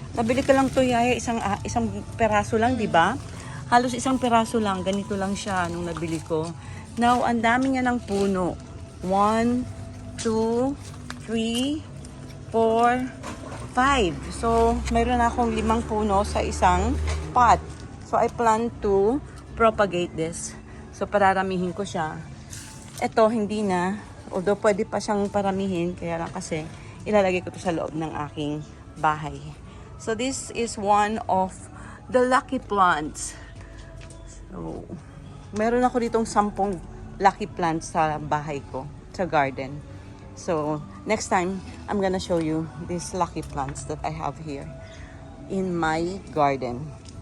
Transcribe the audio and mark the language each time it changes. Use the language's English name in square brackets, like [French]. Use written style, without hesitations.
[Filipino] Nabili ko lang to, Yaya, isang peraso lang, di ba? Halos isang peraso lang, ganito lang siya nung nabili ko. Now, ang dami niya ng puno. [English] 1, 2, 3, 4, 5. [Filipino] So, mayroon akong 5 puno sa isang pot. [English] So, I plan to propagate this. [Filipino] So, pararamihin ko siya. Ito, hindi na. Although, pwede pa siyang paramihin. Kaya lang kasi, ilalagay ko to sa loob ng aking bahay. [English] So, this is one of the lucky plants. [Filipino] So, meron ako ditong 10 lucky plants sa bahay ko, sa garden. [English] So, next time, I'm gonna show you these lucky plants that I have here in my garden.